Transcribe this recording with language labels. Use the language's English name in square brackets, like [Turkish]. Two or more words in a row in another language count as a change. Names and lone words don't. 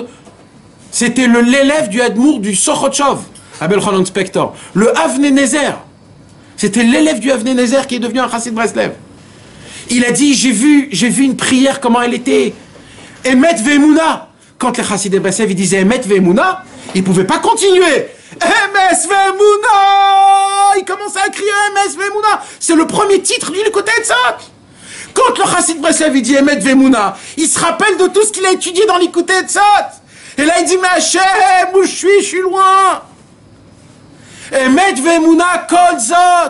[French] C'était l'élève du Admour du Sochotchov, Rabbi Elchanan Spector. Le Avnei Nezer. C'était l'élève du Avnei Nezer qui est devenu un Chassid Breslev. Il a dit, j'ai vu une prière, comment elle était. [Hebrew] אמת ואמונה. [French] Quand les Chassidei Breslev, ils disaient [Hebrew] אמת ואמונה, [French] ils ne pouvaient pas continuer. [Hebrew] אמת ואמונה. [French] Ils commençaient à crier [Hebrew] אמת ואמונה. [French] C'est le premier titre du Likutei Tzot. Quand le Chassid Breslev, il dit [Hebrew] אמת ואמונה, [French] il se rappelle de tout ce qu'il a étudié dans l'Ikouté Etzot. Et là, il dit, mais Hachem, où je suis loin. [Hebrew] אמת ואמונה כל זאת.